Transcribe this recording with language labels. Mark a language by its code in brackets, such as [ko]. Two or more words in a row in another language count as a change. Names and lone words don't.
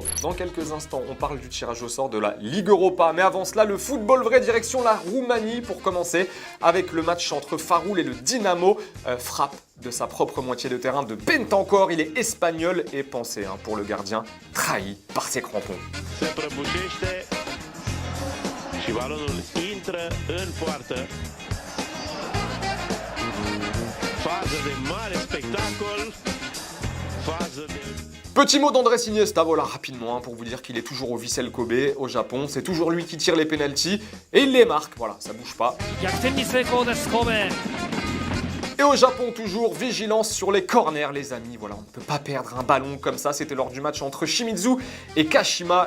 [fr] Dans quelques instants, on parle du tirage au sort de la Ligue Europa. Mais avant cela, le football vrai, direction la Roumanie pour commencer avec le match entre Faroul et le Dynamo. Frappe de sa propre moitié de terrain de Bentancur. Il est espagnol et pensez pour le gardien, trahi par ses crampons. [ro] Și balonul intră în poartă. Fază de mare spectacol. Fază de... [fr] Petit mot d'Andrés Iniesta, voilà, rapidement, pour vous dire qu'il est toujours au Vissel Kobe, au Japon. C'est toujours lui qui tire les pénaltys et il les marque, voilà, ça bouge pas. Et au Japon, toujours, vigilance sur les corners, les amis. Voilà, on ne peut pas perdre un ballon comme ça. C'était lors du match entre Shimizu et Kashima.